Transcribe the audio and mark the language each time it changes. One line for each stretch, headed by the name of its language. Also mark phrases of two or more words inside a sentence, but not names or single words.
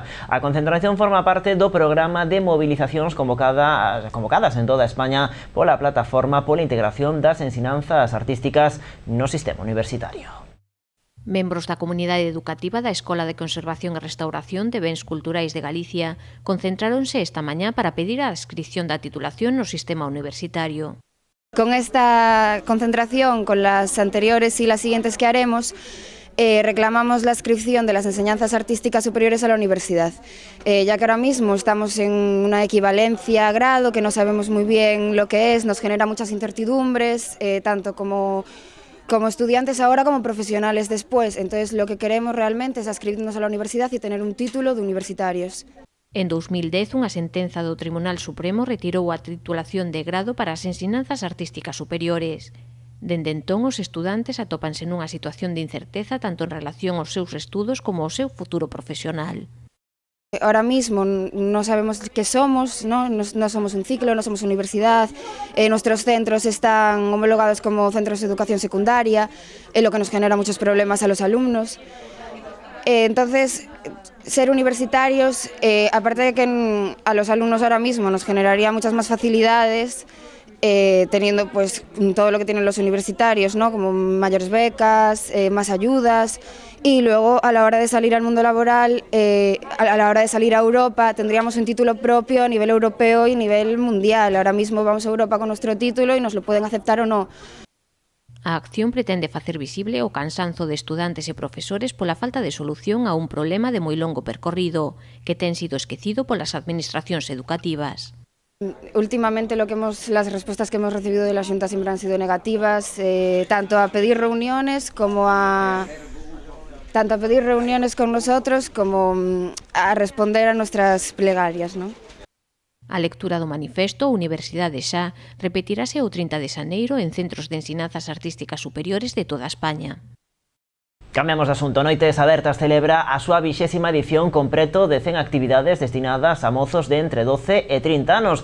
Galician: A concentración forma parte do programa de movilizacións convocadas en toda España pola Plataforma pola Integración das Ensinanzas Artísticas no Sistema Universitario. Membros da comunidade educativa da Escola de Conservación e Restauración de Bens Culturais de Galicia concentráronse esta mañá para pedir a adscripción da titulación no sistema universitario.
Spanish: Con esta concentración, con las anteriores y las siguientes que haremos, reclamamos la adscripción de las enseñanzas artísticas superiores a la universidad, ya que ahora mismo estamos en una equivalencia a grado que no sabemos muy bien lo que es, nos genera muchas incertidumbres, tanto como estudiantes ahora como profesionales después. Entonces lo que queremos realmente es adscribirnos a la universidad y tener un título de universitarios.
Galician: En 2010, unha sentenza do Tribunal Supremo retirou a titulación de grado para as ensinanzas artísticas superiores. Dende entón, os estudantes atópanse nunha situación de incerteza tanto en relación aos seus estudos como ao seu futuro profesional.
Spanish: Ahora mismo no sabemos qué somos, no somos un ciclo, no somos universidad, nuestros centros están homologados como centros de educación secundaria, lo que nos genera muchos problemas a los alumnos. Entonces, ser universitarios, aparte de que a los alumnos ahora mismo nos generaría muchas más facilidades, teniendo pues todo lo que tienen los universitarios, ¿no? Como mayores becas, más ayudas, y luego a la hora de salir al mundo laboral, a la hora de salir a Europa, tendríamos un título propio a nivel europeo y a nivel mundial. Ahora mismo vamos a Europa con nuestro título y nos lo pueden aceptar o no.
Galician: A acción pretende facer visible o cansanzo de estudantes e profesores pola falta de solución a un problema de moi longo percorrido, que ten sido esquecido polas administracións educativas.
Spanish: Últimamente las respuestas que hemos recibido de la Xunta siempre han sido negativas, tanto a pedir reuniones con nosotros como a responder a nuestras plegarias, ¿no?
Galician: A lectura do manifesto, a Universidade xa repetirase o 30 de xaneiro en centros de ensinanzas artísticas superiores de toda España. Cambiamos de asunto. Noites Abertas celebra a súa 20ª edición con preto de 100 actividades destinadas a mozos de entre 12 e 30 anos.